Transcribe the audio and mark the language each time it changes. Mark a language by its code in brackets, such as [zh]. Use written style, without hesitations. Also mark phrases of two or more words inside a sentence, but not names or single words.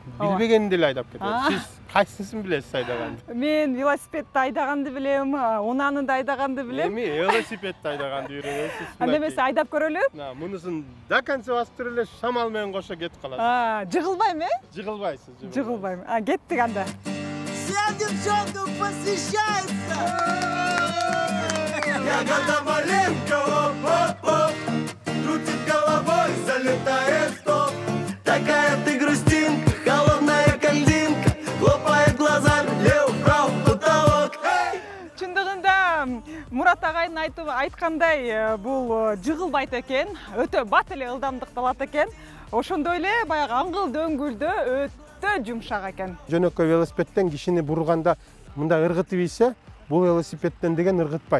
[ky] Билбегенди эле айдап кетет. Сиз кайсысын билесиз айдаганды? Мен велосипедти айдаганды билем, унаны да айдаганды билем. Эми велосипедти айдаганды үйрөнөсүз. Анда эмесе айдап көрөлү? Мунусун [ru] до конца [ky] басып туруп эле шамал менен кошо кетип калат. Жыгылбайм, Жыгылбайсыз. Жыгылбайм. Кеттик анда. [ru] Всем девчонкам посвящается! Ягода маленькая, оп-оп-оп, крутит головой, залетает в топ. Такая ты грустинка, холодная кальдинка, хлопает глазами, лев-прав потолок. [ky] Чындыгында Мурат агайдын айткандай бул жыгылбайт экен, өтө бат эле ылдамдыкты алат экен. Ошондой эле баягы аңгыл дөңгүлдө өтө жумшак экен. Жөнөкөй велосипедтен кишини бурганда мындай ыргытып ийсе, бул велосипедтен деген ыргытпайт.